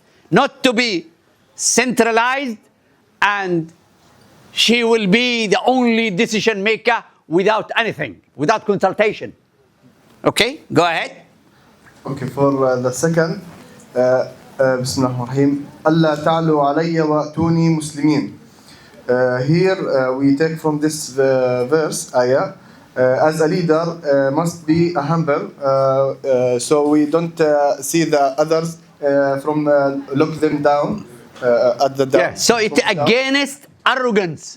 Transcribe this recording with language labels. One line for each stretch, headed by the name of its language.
English: Not to be centralized and she will be the only decision maker without anything, without consultation. Okay, go ahead. Okay, for the second,
Arabic: بسم الله الرحمن الرحيم. ألا تعلوا علي وأتوني مسلمين.
English: Here we take from this verse, ayah, as a leader must be humble, so we don't see the others from look them down at the down. Yeah, so it's from down. against arrogance.